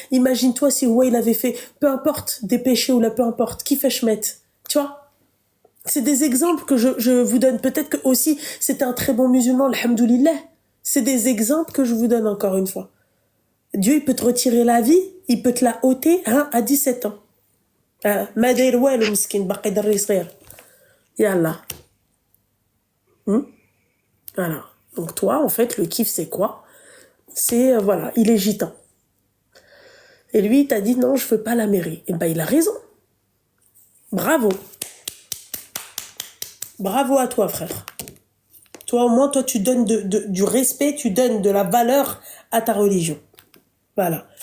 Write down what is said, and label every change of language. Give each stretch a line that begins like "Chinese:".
French: Imagine-toi si ouais, il avait fait, peu importe, des péchés ou là, peu importe, qui fait chmet, tu vois? C'est des exemples que je vous donne. Peut-être que aussi c'était un très bon musulman, alhamdoulilah. C'est des exemples que je vous donne encore une fois. Dieu, il peut te retirer la vie, il peut te la ôter à 17 ans.
Arabic: ما داير والو مسكين باقي دري صغير.
French: Yallah. Voilà. Donc toi, en fait, le kiff, c'est quoi? C'est, voilà, il est gitan. Et lui, il t'a dit, non, je veux pas la mairie. Et ben, il a raison. Bravo. Bravo à toi, frère. Toi, au moins, toi, tu donnes du respect, tu donnes de la valeur à ta religion. Voilà.